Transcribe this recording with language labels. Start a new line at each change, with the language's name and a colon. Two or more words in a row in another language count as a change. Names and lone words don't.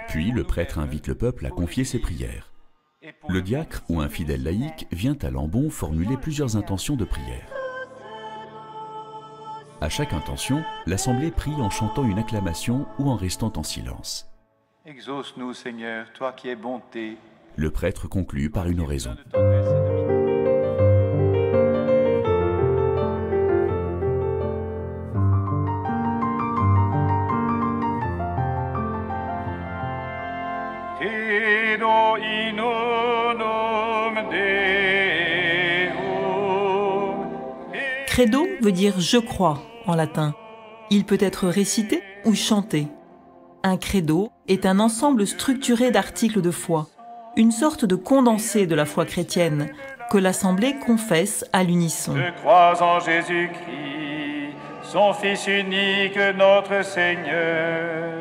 French: Puis le prêtre invite le peuple à confier ses prières. Le diacre ou un fidèle laïc vient à l'ambon formuler plusieurs intentions de prière. À chaque intention, l'assemblée prie en chantant une acclamation ou en restant en silence. Exauce-nous, Seigneur, toi qui es bonté. Le prêtre conclut par une oraison.
Latin: Credo in unum Deum.
French: Credo veut dire « je crois » en latin. Il peut être récité ou chanté. Un credo est un ensemble structuré d'articles de foi, une sorte de condensé de la foi chrétienne que l'assemblée confesse à l'unisson. Je crois en Jésus-Christ, son Fils unique, notre Seigneur.